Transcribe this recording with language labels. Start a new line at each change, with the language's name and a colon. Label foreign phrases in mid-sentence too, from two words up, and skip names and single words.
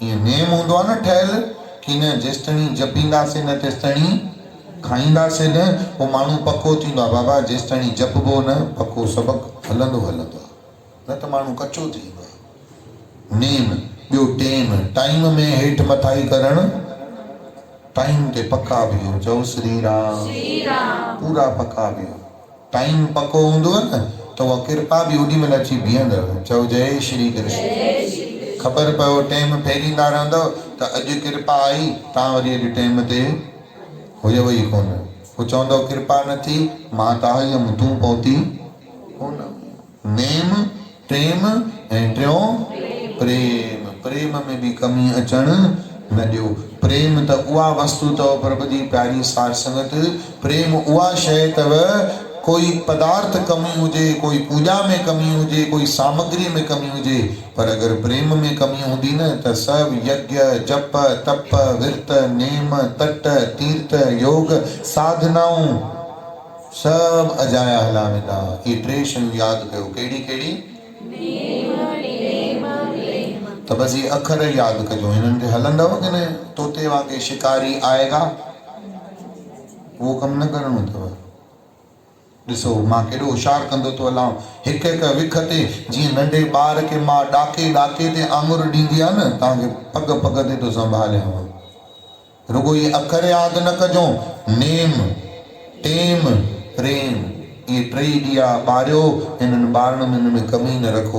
Sindhi: ईअं नेम हूंदो आहे न ठहियल कि न, जेसिताईं जपींदासीं न तेसिताईं खाईंदासीं न, पोइ माण्हू पको थींदो आहे, बाबा जेसिताईं जपबो न पको सबक़ु हलंदो हलंदो आहे, न त माण्हू कचो थींदो आहे। नेम ॿियो टेम, टाइम में हेठि मथाई करणु, टाइम ते पका बीहो। चओ श्री राम, पूरा पका बीहो। टाइम पको हूंदो न त उहा कृपा बि ओॾी महिल अची बीहंदव। चओ जय श्री कृष्ण। ख़बर पियो टाइम फेरींदा रहंदव त अॼु कृपा आई, तव्हां वरी अॼु टाइम ते हुयव ई कोन। पोइ चवंदव कृपा न थी, मां त आई हुयमि, तूं पहुती कोन। नेम टेम ऐं टियों प्रेम। प्रेम में बि कमी अचणु न ॾियो। प्रेम त उहा वस्तु अथव प्रभु जी प्यारी सार संगत, प्रेम उहा शइ अथव, कोई पदार्थ कमी हुजे, कोई पूजा में कमी हुजे, कोई सामग्री में कमी हुजे, पर अगर प्रेम में कमी हूंदी न त सब यज्ञ जप तप विर्त नेम तट तीर्थ योग साधनाऊं सब अजाया हला वेंदा। ये टे शयूं यादि कयो, कहिड़ी कहिड़ी? त बस ये अखर यादि कजो, हिननि ते हलंदव कि न? तोते वांगे
Hindi: शिकारी आएगा,
Sindhi: वो कम न करणो अथव। ॾिसो मां केॾो होशियारु कंदो थो हलां, हिकु हिकु विख ते, जीअं नंढे ॿार खे मां ॾाके ॾाके ते आङुर ॾींदी आहे न, तव्हांखे पग पग ते थो संभालियांव। रुगो ये अखर यादि न कजो, नेम टेम प्रेम, ये टे ॾिया ॿारियो, हिननि ॿारनि में हिन में कमी न रखो।